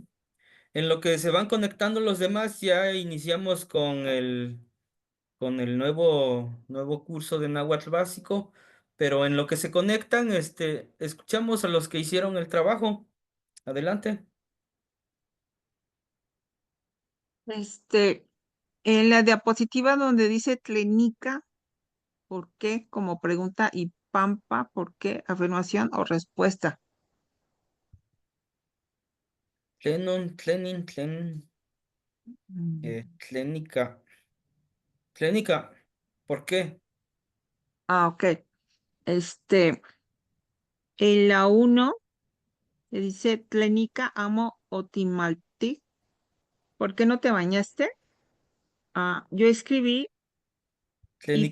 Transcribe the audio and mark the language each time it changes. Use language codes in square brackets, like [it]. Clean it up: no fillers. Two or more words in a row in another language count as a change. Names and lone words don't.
[es] En lo que se van conectando los demás, ya iniciamos con el nuevo curso de Náhuatl básico, pero en lo que se conectan, escuchamos a los que hicieron el trabajo. Adelante. En la diapositiva donde dice Tlenica, ¿por qué? Como pregunta, y Pampa, ¿por qué? Afirmación o respuesta. [nah] Tlenin, Tlénica. [es] Tlénica, ¿por qué? Ok. En la 1 dice [nah] Tlenica, amo otimaltic. [es] ¿Por qué no te bañaste? Yo escribí y,